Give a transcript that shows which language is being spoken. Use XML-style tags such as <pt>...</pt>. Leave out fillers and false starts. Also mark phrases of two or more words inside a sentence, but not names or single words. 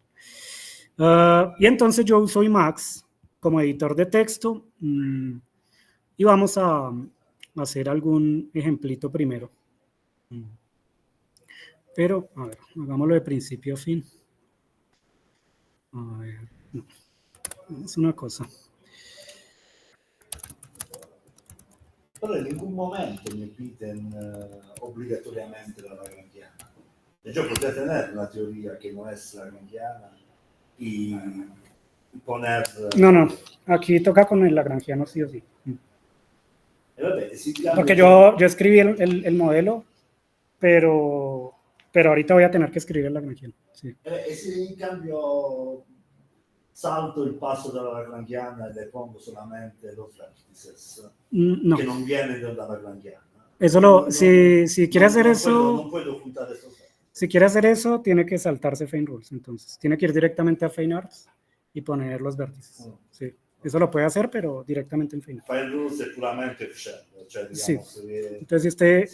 <es>Y entonces yo uso Emacs como editor de texto y vamos a hacer algún ejemplito primero. Pero, a ver, hagámoslo de principio a fin. A ver, no, es una cosa. Però in ningún momento me piden obligatoriamente la lagrangiana. Yo podría tener una teoría que no es lagrangiana y poner... No, aquí toca con el lagrangiano sí o sí.</es> <it>Vabbè,</it> <es>Porque yo escribí el modelo, pero ahorita voy a tener que escribir el lagrangiano. Sí.</es> <it>E se in cambio salto il passo della lagrangiana e le pongo solamente</it> <es>los vertices, No.</es> <it>que non viene dalla lagrangiana.</it> <es>Eso si quiere hacer eso... No puedo ocultar esos vertices. Si quiere hacer eso, tiene que saltarse Fein Rules. Entonces, tiene que ir directamente a Fein Arts y poner los vértices. Sí. Eso lo puede hacer, pero directamente en Fein Arts. Fein Rules es puramente shell, cioè digamos, sí. Entonces,</es>